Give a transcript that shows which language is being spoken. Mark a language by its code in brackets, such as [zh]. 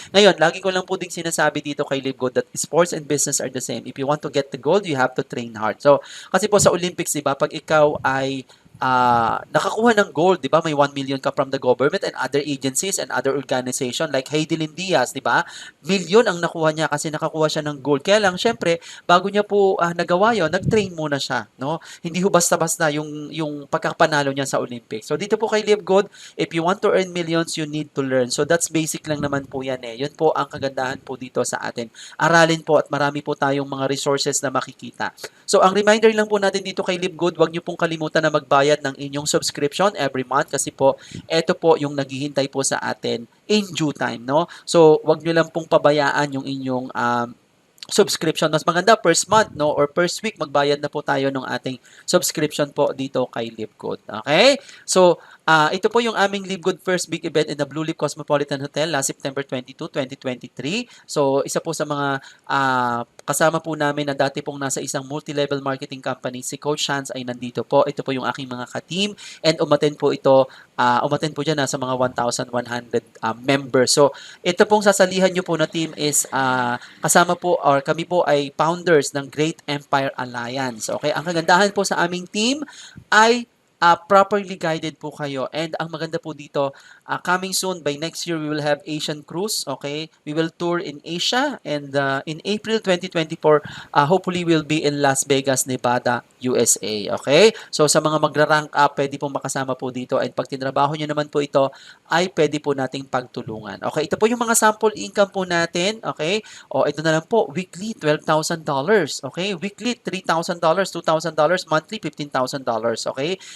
[tl] Ngayon, lagi ko lang po ding sinasabi dito kay [en] LiveGood that sports and business are the same. If you want to get the gold, you have to train hard. [tl] So, kasi po sa Olympics, di ba, pag ikaw ay nakakuha ng gold, di ba? [en] May 1 million ka from the government and other agencies and other organization like Heidelin Diaz, [tl] di ba? Million ang nakuha niya kasi nakakuha siya ng gold. Kaya lang, syempre, bago niya po nagawa yun, nag-train muna siya, no? Hindi ho basta-basta yung pagkapanalo niya sa Olympics. [en] So, [tl] dito po kay [en] LiveGood, if you want to earn millions, you need to learn. [tl] So, that's basic lang naman po yan eh. Yun po ang kagandahan po dito sa atin. Aralin po at marami po tayong mga resources na makikita. So, ang reminder lang po natin dito kay LiveGood, wag niyo pong kalimutan na magbayad ng inyong subscription every month kasi po, ito po yung naghihintay po sa atin [en] in due time, [tl] no? So, wag niyo lang pong pabayaan yung inyong subscription. Mas maganda first month, no, or first week magbayad na po tayo ng ating subscription po dito kay LiveGood. Okay? [en] So, [tl] ito po yung aming [en] LiveGood first big event in the Blue Leaf Cosmopolitan Hotel last September 22, 2023. [tl] So, isa po sa mga kasama po namin na dati pong nasa isang multi-level marketing company, si Coach Shans ay nandito po. Ito po yung aking mga ka-team and umattend po dyan nasa mga 1,100 members. So, ito pong sasalihan nyo po na team is kasama po or kami po ay founders ng Great Empire Alliance. Okay? Ang kagandahan po sa aming team ay properly guided po kayo. [en] And [tl] ang maganda po dito, [en] coming soon, by next year, we will have Asian Cruise. Okay? We will tour in Asia. And in April 2024, hopefully we'll be in Las Vegas, Nevada, USA. Okay? [tl] So sa mga magra-rank up, pwede po makasama po dito. And pag tinrabaho nyo naman po ito, ay pwede po nating pagtulungan. Okay? Ito po yung mga sample income po natin. Okay? O ito na lang po, weekly, $12,000. Okay? [en] Weekly, $3,000, $2,000, monthly, $15,000. Okay?